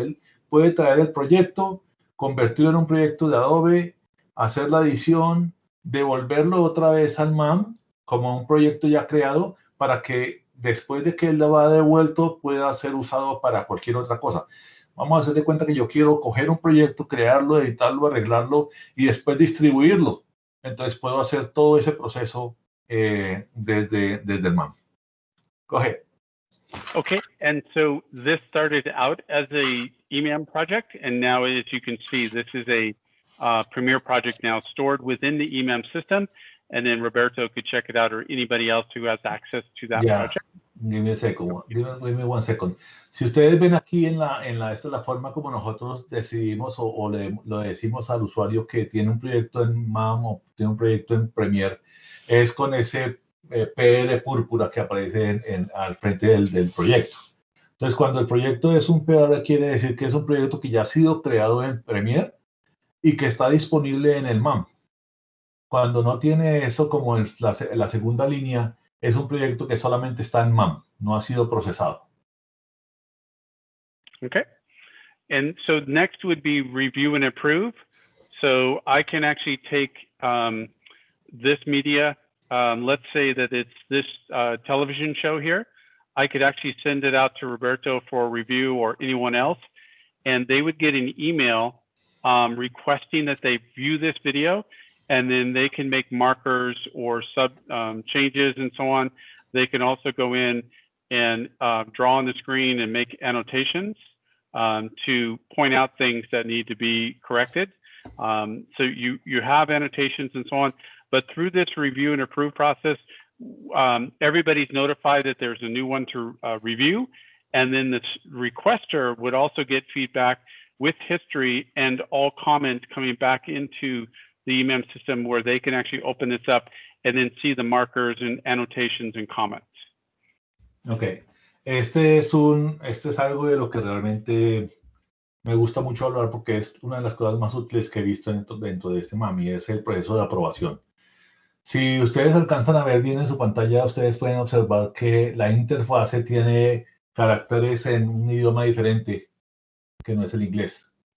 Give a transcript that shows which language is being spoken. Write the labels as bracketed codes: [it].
[es] Él puede traer el proyecto, convertirlo en un proyecto de Adobe, hacer la edición, devolverlo otra vez al MAM como un proyecto ya creado para que después de que él lo ha devuelto pueda ser usado para cualquier otra cosa. Vamos a hacer de cuenta que yo quiero coger un proyecto, crearlo, editarlo, arreglarlo y después distribuirlo. Entonces puedo hacer todo ese proceso desde el MAM. [en] Go ahead. Okay, and so this started out as a EMAM project, and now as you can see, this is a Premiere project now stored within the EMAM system, and then Roberto could check it out, or anybody else who has access to that project. Give me a second. Give me one second. [es] Si ustedes ven aquí esta es la forma como nosotros decidimos lo decimos al usuario que tiene un proyecto en MAM o tiene un proyecto en Premiere, es con ese P de púrpura que aparece al frente del proyecto. Entonces, cuando el proyecto es un PR, quiere decir que es un proyecto que ya ha sido creado en Premiere y que está disponible en el MAM. Cuando no tiene eso como la segunda línea, es un proyecto que solamente está en MAM, no ha sido procesado. [en] Okay. And so next would be review and approve. So I can actually take this media, let's say that it's this television show here. I could actually send it out to Roberto for review or anyone else, and they would get an email requesting that they view this video, and then they can make markers or sub changes and so on. They can also go in and draw on the screen and make annotations to point out things that need to be corrected. So you have annotations and so on, but through this review and approve process, everybody's notified that there's a new one to review, and then the requester would also get feedback with history and all comments coming back into the EMAM system where they can actually open this up and then see the markers and annotations and comments. Okay. [es] Este es algo de lo que realmente me gusta mucho hablar porque es una de las cosas más útiles que he visto dentro de este MAM y es el proceso de aprobación. Si ustedes alcanzan a ver bien en su pantalla, ustedes pueden observar que la interfase tiene caracteres en un idioma diferente que no es el inglés.